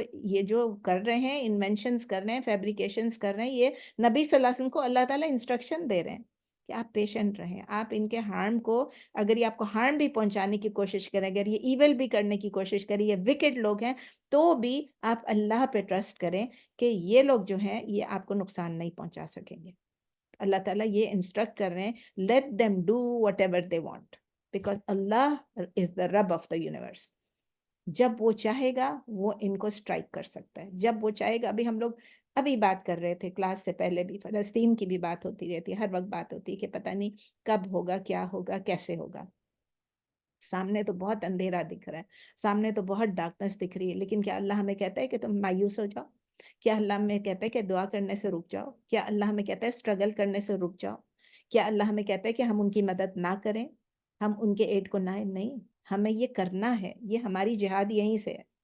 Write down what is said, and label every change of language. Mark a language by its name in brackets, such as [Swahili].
[Urdu] یہ جو کر رہے ہیں, انوینشنز کر رہے ہیں, فیبریکیشنز کر رہے ہیں, یہ نبی صلی اللہ علیہ وسلم کو اللہ تعالیٰ انسٹرکشن دے رہے ہیں کہ آپ پیشنٹ رہیں. آپ ان کے ہارم کو, اگر یہ آپ کو ہارم بھی پہنچانے کی کوشش کریں, اگر یہ ایول بھی کرنے کی کوشش کریں, یہ وکڈ لوگ ہیں, تو بھی آپ اللہ پہ ٹرسٹ کریں کہ یہ لوگ جو ہیں یہ آپ کو نقصان نہیں پہنچا سکیں گے. اللہ تعالیٰ یہ انسٹرکٹ کر رہے ہیں, [English] let them do whatever they want because Allah is the Rabb of the universe. [Urdu] جب وہ چاہے گا وہ ان کو سٹرائک کر سکتا ہے, جب وہ چاہے گا. ابھی ہم لوگ ابھی بات کر رہے تھے کلاس سے پہلے بھی, فلسطین کی بھی بات ہوتی رہتی ہے, ہر وقت بات ہوتی ہے کہ پتہ نہیں کب ہوگا, کیا ہوگا, کیسے ہوگا. سامنے تو بہت اندھیرا دکھ رہا ہے, سامنے تو بہت ڈارکنس دکھ رہی ہے, لیکن کیا اللہ ہمیں کہتا ہے کہ تم مایوس ہو جاؤ؟ کیا اللہ ہمیں کہتا ہے کہ دعا کرنے سے رک جاؤ؟ کیا اللہ ہمیں کہتا ہے اسٹرگل کرنے سے رک جاؤ؟ کیا اللہ ہمیں کہتا ہے کہ ہم ان کی مدد نہ کریں, ہم ان کے ایڈ کو نہ, نہیں, ہمیں یہ کرنا ہے, یہ ہماری جہاد یہیں سے ہے.